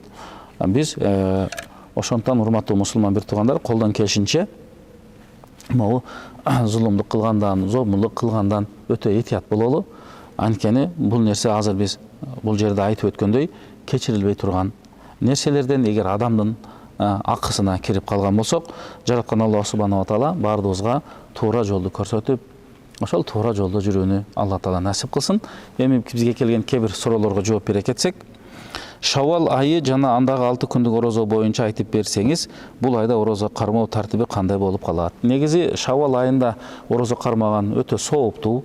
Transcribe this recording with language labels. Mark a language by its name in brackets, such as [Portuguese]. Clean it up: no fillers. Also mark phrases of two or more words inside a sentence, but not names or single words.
[Kyrgyz] Биз ошондон урматтуу мусулман бир туугандар, колдон келишинче могу зулумдук кылгандан, зомбулук кылгандан өтө этият бололу. Анткени бул нерсе азыр биз бул жерде айтып өткөндөй кечирилбей турган нерселерден, эгер адамдын акысына кирип калган болсок, жараткан Аллах [Arabic] سبحانه وتعالى [Kyrgyz] баардыгыбызга туура жолду көрсөтүп, ошол туура жолдо жүрүүнү Алла Таала насип кылсын. Эми бизге келген кээ бир суроолорго жооп бере кетсек, Шавал айы жана андагы 6 күндүк орозо боюнча айтып берсеңиз, бул айда орозо кармоо тартиби кандай болуп калат? Негизи Шавал айында орозо кармаган өтө сооптуу.